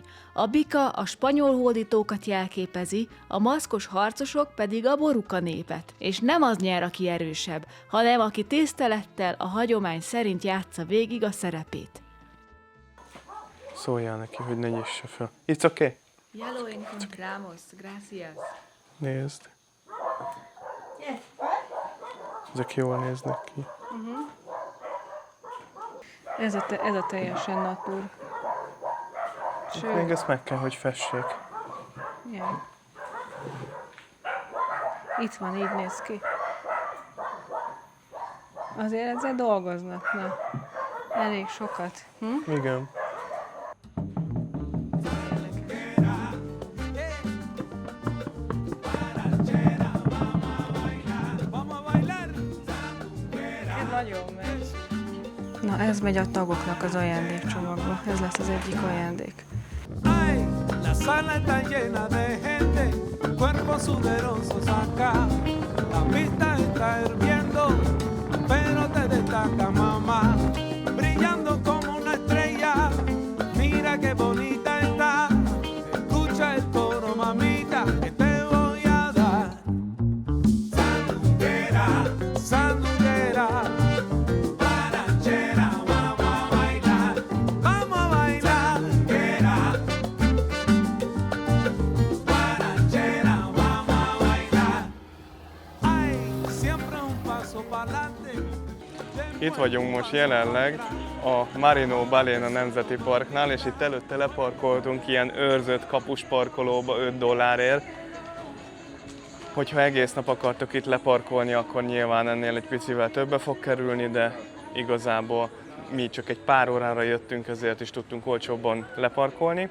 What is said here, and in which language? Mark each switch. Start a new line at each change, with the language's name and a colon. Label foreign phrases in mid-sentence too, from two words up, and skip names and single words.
Hungarian: A bika a spanyol hódítókat jelképezi, a maszkos harcosok pedig a boruka népet. És nem az nyer, aki erősebb, hanem aki tisztelettel a hagyomány szerint játsza végig a szerepét. Szóljál neki, hogy ne nyisse fel.
English: It's okay.
Spanish: Ya lo encontramos, gracias.
Hungarian: Nézd. Ezek jól néznek ki. Ez a teljesen natur. Még ezt meg kell, hogy fessék. Igen. Itt van, így néz ki. Azért ezzel dolgoznak, na. Elég sokat. Igen.
Spanish: Vamos a bailar.
Hungarian: Ez nagyon megy. Na, ez megy a tagoknak az ajándékcsomagba. Ez lesz az egyik ajándék.
Spanish: Ay, la sala está llena de gente, cuerpos sudorosos acá. La pista está hirviendo, pero te destaca, mamá, brillando como una estrella. Mira qué bonita está. Escucha el coro, mamita, que te voy a dar. Sandunguera, sandunguera, guarachera, vamos a bailar, vamos a bailar. Guarachera, vamos a bailar. Ay, siempre un paso pa'lante.
Hungarian: Itt vagyunk most jelenleg a Marino Balena Nemzeti Parknál, és itt előtte leparkoltunk ilyen őrzött kapusparkolóba $5. Hogyha egész nap akartok itt leparkolni, akkor nyilván ennél egy picivel többe fog kerülni, de igazából mi csak egy pár órára jöttünk, ezért is tudtunk olcsóbban leparkolni.